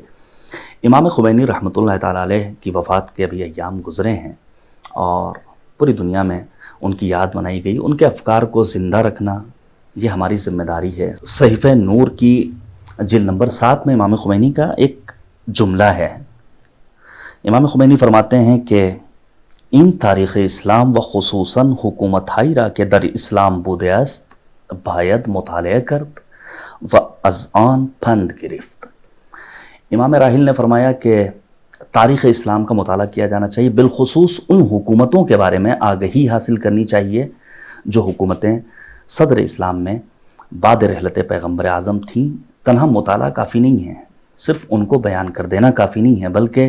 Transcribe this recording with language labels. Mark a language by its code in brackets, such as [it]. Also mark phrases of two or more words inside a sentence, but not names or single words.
[ur] امام خمینی [ar] رحمۃ اللہ تعالیٰ علیہ [ur] کی وفات کے ابھی ایام گزرے ہیں اور پوری دنیا میں ان کی یاد منائی گئی۔ ان کے افکار کو زندہ رکھنا یہ ہماری ذمہ داری ہے۔ صحیفہ نور کی جلد نمبر 7 میں امام خمینی کا ایک جملہ ہے۔ [fa] امام خمینی فرماتے ہیں کہ این تاریخ اسلام و خصوصاً حکومت ہائی را کہ در اسلام بوده است باید مطالعه کرد و از آن پند گرفت۔ [ur] امام راحل نے فرمایا کہ تاریخ اسلام کا مطالعہ کیا جانا چاہیے، بالخصوص ان حکومتوں کے بارے میں آگہی حاصل کرنی چاہیے جو حکومتیں صدر اسلام میں بعد رحلت پیغمبر اعظم تھیں۔ تنہا مطالعہ کافی نہیں ہے، صرف ان کو بیان کر دینا کافی نہیں ہے، بلکہ